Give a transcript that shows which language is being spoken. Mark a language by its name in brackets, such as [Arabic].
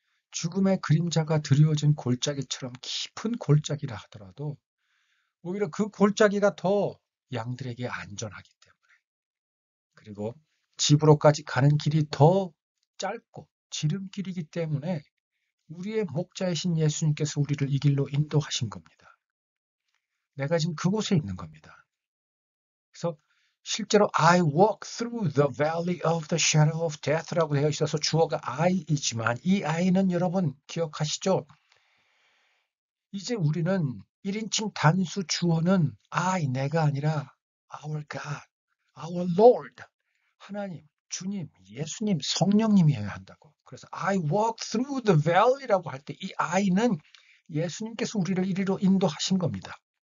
[Korean] 죽음의 그림자가 드리워진 골짜기처럼 깊은 골짜기라 하더라도 오히려 그 골짜기가 더 양들에게 안전하기 때문에, 그리고 집으로까지 가는 길이 더 짧고 지름길이기 때문에 우리의 목자이신 예수님께서 우리를 이 길로 인도하신 겁니다. 내가 지금 그곳에 있는 겁니다. 그래서 실제로 [English] I walk through the valley of the shadow of death [Korean] 라고 되어 있어서 주어가 I이지만 이 I는 여러분 기억하시죠? 이제 우리는 1인칭 단수 주어는 I, 내가 아니라 [English] our God, our Lord, [Korean] 하나님, 주님, 예수님, 성령님이어야 한다고. 그래서 [English] I walk through the valley [Korean] 라고 할 때 이 I는 예수님께서 우리를 이리로 인도하신 겁니다.